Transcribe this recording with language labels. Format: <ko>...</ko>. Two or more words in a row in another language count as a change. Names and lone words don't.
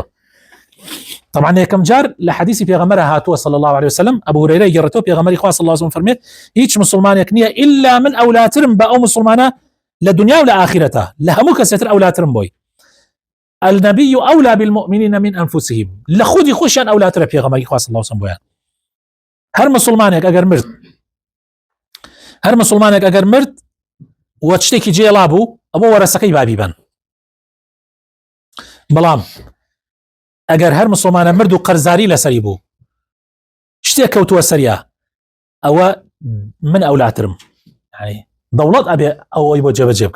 <ckb>طبعا یەکەم جار لە حەدیثی پێغەمبەر هاتووە</ckb> <ar>صلی الله عليه وسلم</ar> <ckb>ئەبو هورەیرە گەڕێتەوە پێغەمبەری خوا</ckb> <ar>صلی الله عليه وسلم</ar> <ckb>فەرمێت هیچ مسلمانێک نییە ئیلا من ئەولاترم بە ئەو مسلمانە لە دنیا و لە ئاخرەتە لە هەموو کەسێتر ئەولاترم بۆی.</ckb> <ar>النبي أولى بالمؤمنين من أنفسهم</ar> <ckb>لخودي خوشيان أولاتر پێغەمبەری خوا</ckb> <ar>صلی الله عليه وسلم</ar> <ckb>بۆیان هەر مسلمانێک ئەگەر مرد و شتێکی جێڵا بوو ئەوە وەرەسەکەی بابی بن. بەڵام ئەگەر هەر مسلمانە مرد و قەرزاری لەسەری بوو شتێک کەوتووە سەریا ئەوە من ئەولاترم، دەوڵەت ئەبێ ئەوەی بۆ جێبەجێ بکە.</ckb>